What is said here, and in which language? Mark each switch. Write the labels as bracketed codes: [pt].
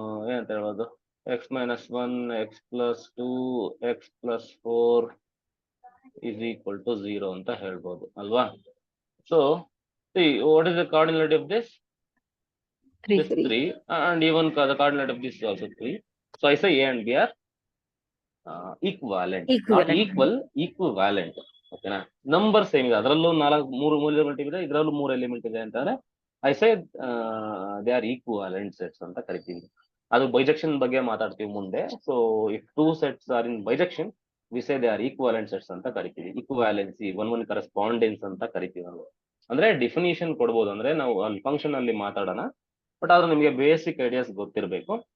[kn] ಏನಂತ ಹೇಳ್ಬೋದು, [en] X minus 1, X plus 2, X plus 4 is equal to 0 [kn] ಅಂತ ಹೇಳ್ಬೋದು ಅಲ್ವಾ? [en] So see, what is the cardinality of this? 3. This 3, and even the cardinality of this is also 3. So I say A and B are equivalent, not equal, equivalent. [kn] ಓಕೆನಾ? Number same ಇದೆ, ಅದರಲ್ಲೂ 3 element ಇದೆ, ಇದರಲ್ಲೂ 3 element ಇದೆ ಅಂತಾರೆ. [en] I say they are equivalent sets [kn] ಅಂತ ಕರಿತೀವಿ. ಅದು ಬೈಜೆಕ್ಷನ್ ಬಗ್ಗೆ ಮಾತಾಡ್ತೀವಿ ಮುಂದೆ. [en] so if 2 sets are in bijection, we say they are equivalent sets [kn] ಅಂತ ಕರಿತೀವಿ. ಈಕ್ವಾಲೆನ್ಸಿ, ಒನ್ ಕರೆಸ್ಪಾಂಡೆನ್ಸ್ ಅಂತ ಕರಿತೀವಿ ನಾವು. ಅಂದ್ರೆ ಡೆಫಿನಿಷನ್ ಕೊಡ್ಬೋದು, ಅಂದ್ರೆ ನಾವು ಅಲ್ಲಿ ಫಂಕ್ಷನ್ ಅಲ್ಲಿ ಮಾತಾಡೋಣ, ಬಟ್ ಆದ್ರೆ ನಿಮಗೆ ಬೇಸಿಕ್ ಐಡಿಯಾಸ್ ಗೊತ್ತಿರಬೇಕು.